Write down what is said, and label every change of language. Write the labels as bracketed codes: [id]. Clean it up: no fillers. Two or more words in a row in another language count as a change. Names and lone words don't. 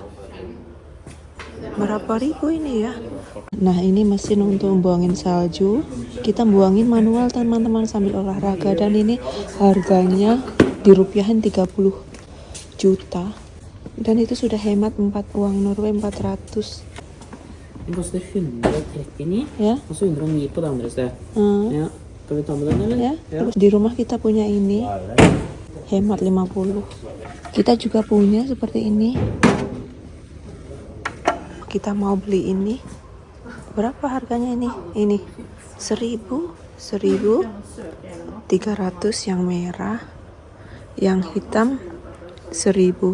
[id] Berapa ribu ini ya? Nah, ini mesin untuk buangin salju. Kita buangin manual teman-teman sambil olahraga, dan ini harganya dirupiahin 30 juta. Dan itu sudah hemat uang Norway 400. [no] Den koster 130 [id] Ya. [no] og så 109 på det andre stedet. Ja. Skal vi ta med den, eller? [id] Ya. Terus di rumah kita punya ini hemat 50. Kita juga punya seperti ini. Kita mau beli ini. Berapa harganya ini? Ini 1.300 yang merah, yang hitam 1.000.